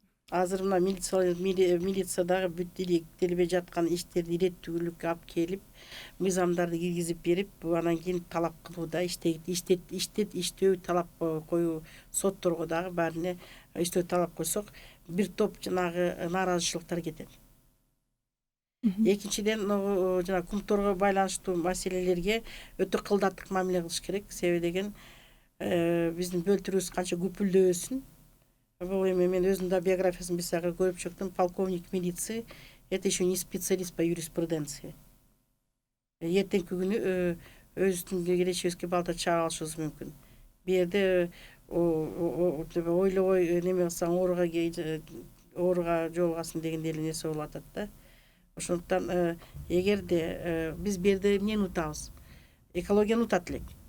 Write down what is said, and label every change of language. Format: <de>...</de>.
<ky>Азыр мына милициядагы бүт иликтелбей жаткан иштерди иреттүүлүккө алып келип, мыйзамдарды киргизип берип, анан кийин талап кылууда, иштөө талап коюу, сотторго дагы баарына иштөө талап койсок, бир топ жанагы нааразычылыктар кетет. Экинчиден, жана кумторго байланыштуу маселелерге өтө кылдаттык мамиле кылыш керек. Себеби деген биздин бөлтүрүбүз канча көпүлдөбөсүн. Бул эми мен өзүмдүн да биографиясын бир сага көрүп чыктым.</ky> <ru>Полковник милиции — это еще не специалист по юриспруденции.</ru> <ky>Эртеңки күнү өзүбүздүн келечегибизге балта чаап алышыбыз мүмкүн. Бу жерде ойлобой неме кылсаң ооруга жолугасың дегендей эле нерсе болуп атат да. Ошондуктан эгерде биз бу жерде эмнени унутабыз? Экологияны унутат элек.</ky>